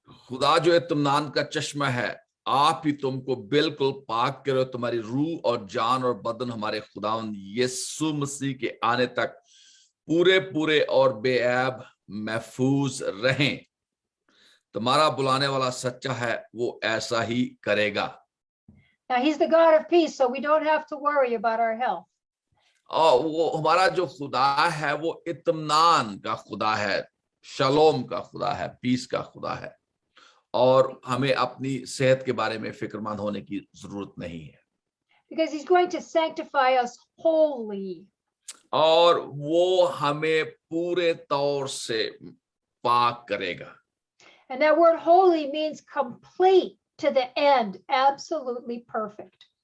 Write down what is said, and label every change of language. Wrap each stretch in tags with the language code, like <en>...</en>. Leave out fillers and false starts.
<hi>खुदा जो इत्मीनान का चश्मा है, आप ही तुमको बिल्कुल पाक करे, तुम्हारी रूह और जान और बदन हमारे खुदावंद यीशु मसीह के आने तक पूरे पूरे और बेऐब महफूज रहें. तुम्हारा बुलाने वाला सच्चा है, वो ऐसा ही करेगा.</hi> <en>Now he's the God of peace, so we don't have to worry about our health.</en> <hi>और वो हमारा जो खुदा है वो इत्मीनान का खुदा है, शलोम का खुदा है, पीस का खुदा है, और हमें अपनी सेहत के बारे में फिक्रमंद होने की जरूरत नहीं है.</hi> <en>Because he's going to sanctify us wholly.</en> <hi>और वो हमें पूरे तौर से पाक करेगा.</hi> <en>And that word holy means complete to the end, absolutely perfect.</en>